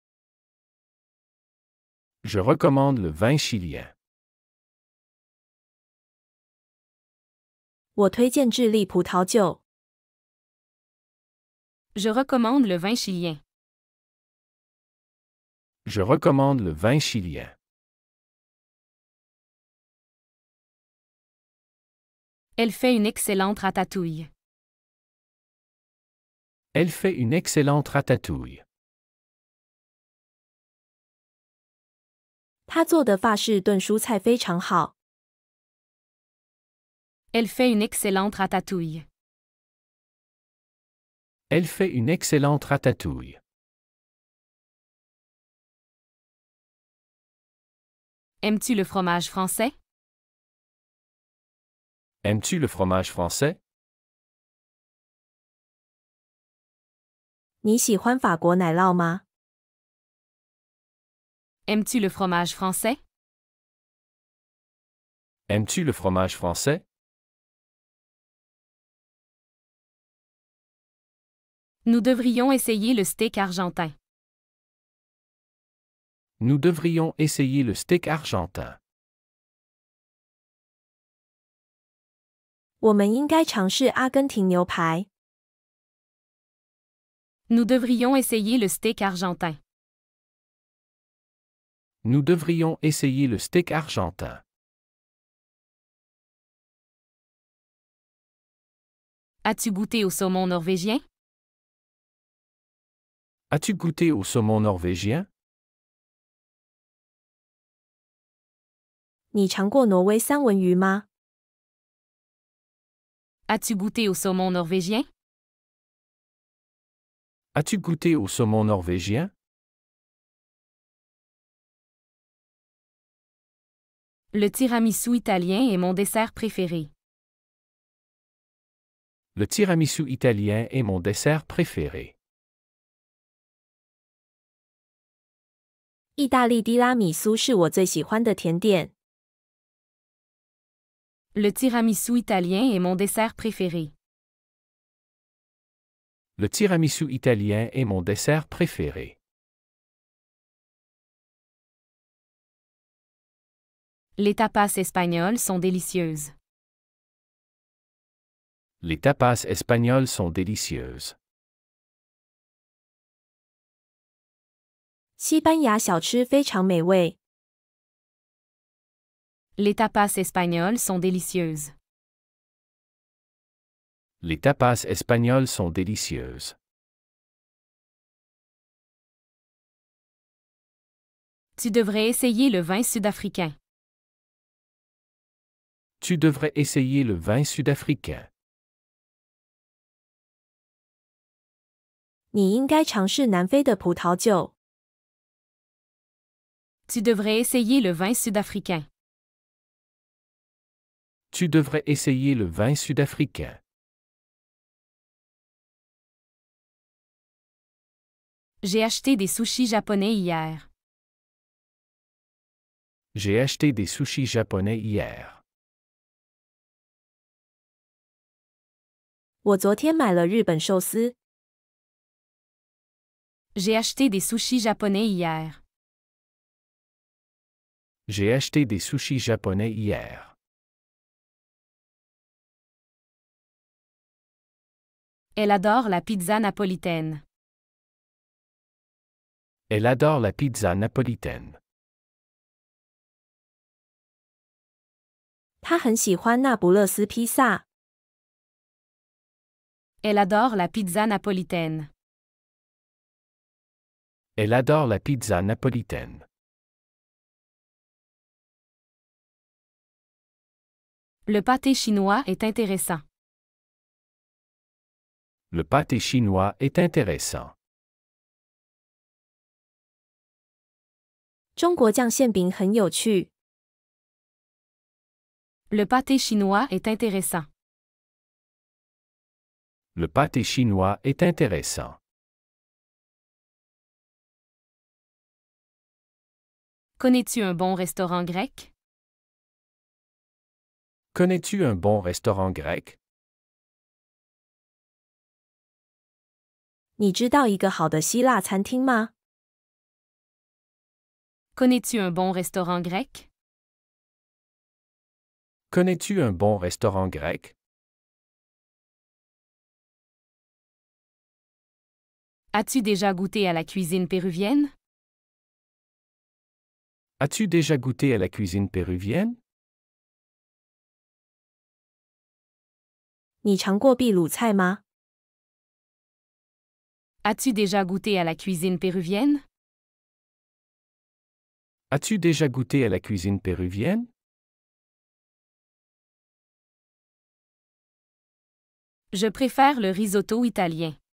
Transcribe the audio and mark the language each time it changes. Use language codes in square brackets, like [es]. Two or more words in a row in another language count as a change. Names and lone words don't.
[fr] Je recommande le vin chilien. [zh] 我推荐智利葡萄酒。 [fr] Je recommande le vin chilien. Je recommande le vin chilien. Elle fait une excellente ratatouille. Elle fait une excellente ratatouille. [zh] 她做的法式炖蔬菜非常好。 [fr] Elle fait une excellente ratatouille. Elle fait une excellente ratatouille. Aimes-tu le fromage français? Aimes-tu le fromage français? [zh] 你喜欢法国奶酪吗？ [fr] Aimes-tu le fromage français? Aimes-tu le fromage français? Nous devrions essayer le steak argentin. Nous devrions essayer le steak argentin. [zh] 我们应该尝试阿根廷牛排。 [fr] Nous devrions essayer le steak argentin. Nous devrions essayer le steak argentin. As-tu goûté au saumon norvégien? As-tu goûté au saumon norvégien? [zh] 你尝过挪威三文鱼吗？ [fr] As-tu goûté au saumon norvégien? As-tu goûté au saumon norvégien? Le tiramisu italien est mon dessert préféré. Le tiramisu italien est mon dessert préféré. [zh] 意大利提拉米苏是我最喜欢的甜点。 [fr] Le tiramisu italien est mon dessert préféré. Le tiramisu italien est mon dessert préféré. Les tapas espagnols sont délicieuses. Les tapas espagnols sont délicieuses. [zh] 西班牙小吃非常美味。 [fr] Les tapas espagnols sont délicieuses. Les tapas espagnols sont délicieuses. Tu devrais essayer le vin sud-africain. Tu devrais essayer le vin sud-africain. [zh] 你应该尝试南非的葡萄酒。 [fr] Tu devrais essayer le vin sud-africain. Tu devrais essayer le vin sud-africain. J'ai acheté des sushis japonais hier. J'ai acheté des sushis japonais hier. [zh] 我昨天买了日本寿司。 [fr] J'ai acheté des sushis japonais hier. J'ai acheté des sushis japonais hier. Elle adore la pizza napolitaine. Elle adore la pizza napolitaine. [zh] 他很喜欢那不勒斯披萨。 [fr] Elle adore la pizza napolitaine. Elle adore la pizza napolitaine. Le pâté chinois est intéressant. Le pâté chinois est intéressant. [zh] 中国酱馅饼很有趣。 [fr] Le pâté chinois est intéressant. Le pâté chinois est intéressant. Connais-tu un bon restaurant grec? Connais-tu un bon restaurant grec? [zh] 你知道一个好的希腊餐厅吗？ [fr] Connais-tu un bon restaurant grec? Connais-tu un bon restaurant grec? As-tu déjà goûté à la cuisine péruvienne? As-tu déjà goûté à la cuisine péruvienne? [zh] 你尝过秘鲁菜吗？ [fr] As-tu déjà goûté à la cuisine péruvienne? As-tu déjà goûté à la cuisine péruvienne? Je préfère le risotto italien.